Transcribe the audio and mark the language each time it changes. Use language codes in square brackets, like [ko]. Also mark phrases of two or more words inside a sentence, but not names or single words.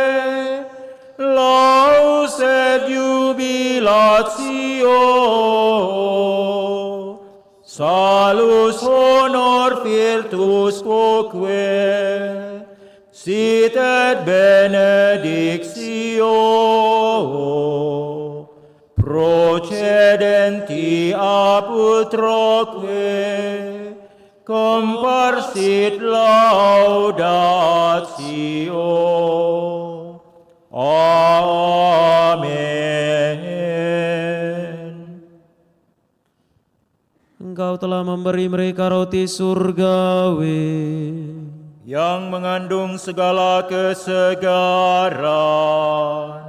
[la] laus et jubilatio salus honor virtus quoque sit et benedictio procedenti ab utroque comparsit laudatio. [id] Amin. Engkau telah memberi mereka roti surgawi Yang mengandung segala kesegaran.